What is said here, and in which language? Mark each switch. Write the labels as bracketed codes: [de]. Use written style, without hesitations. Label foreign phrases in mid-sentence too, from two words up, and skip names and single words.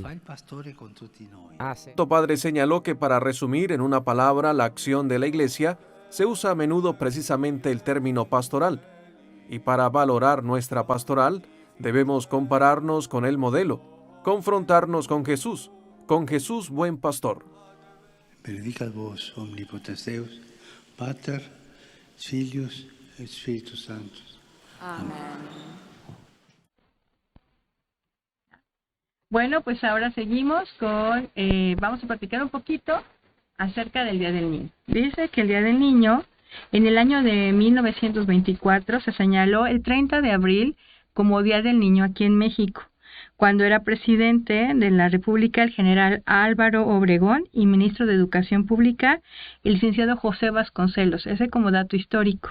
[es] El Santo Padre señaló que para resumir en una palabra la acción de la Iglesia, se usa a menudo precisamente el término pastoral. Y para valorar nuestra pastoral, debemos compararnos con el modelo, confrontarnos con Jesús buen pastor. [la] Benedicat vos omnipotens Deus, Pater, Filius et Spiritus Sanctus. [es] Amén. Bueno, pues ahora seguimos con, vamos a platicar un poquito acerca del Día del Niño. Dice que el Día del Niño, en el año de 1924, se señaló el 30 de abril como Día del Niño aquí en México, cuando era presidente de la República el general Álvaro Obregón y ministro de Educación Pública el licenciado José Vasconcelos, ese como dato histórico.